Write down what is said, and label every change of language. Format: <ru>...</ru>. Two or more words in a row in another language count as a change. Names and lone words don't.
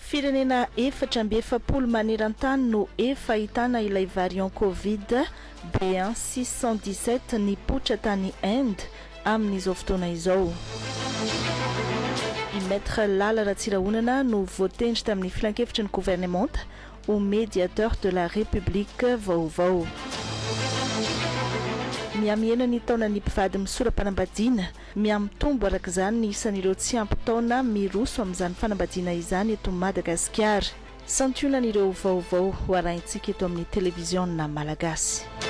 <mg>firenena 4 maneran-tany no efa ahitana ilay variant Covid B1 617 nipoitra tany Inde amin'izao fotoana izao. I Maître Lala Ratsirahonana no voatendry tamin'ny filan-kevitry ny gouvernemanta</mg> <fr>au médiateur de la République</fr> <mg>vaovao. Miamiena ny taona ny mpivady misora-panambadiana miamitombo araka izany ny isan'ireo tsy ampy taona miroso amin'izany fanambadiana izany eto Madagasikara. Santionan'ireo vaovao ho arahintsika eto amin'ny televiziona malagasy.</mg>